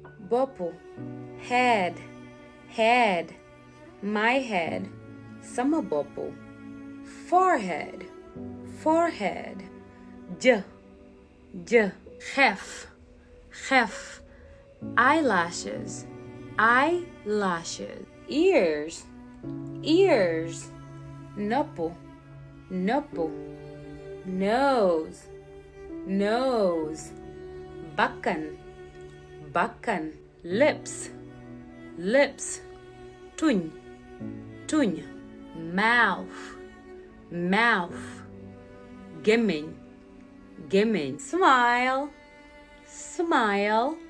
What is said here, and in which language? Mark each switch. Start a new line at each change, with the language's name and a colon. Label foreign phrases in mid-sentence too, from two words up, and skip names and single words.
English: boppu, head, head, my head,
Wolof: sama boppu.
English: Forehead, forehead, j, hef, hef, eyelashes, eyelashes, ears, ears,
Wolof: noppu, noppu,
English: nose, nose,
Wolof: bakkan, bakkan,
English: lips, lips,
Wolof: tuñ, tuñ,
English: mouth, mouth,
Wolof: gémmiñ, gémmiñ,
English: smile, smile,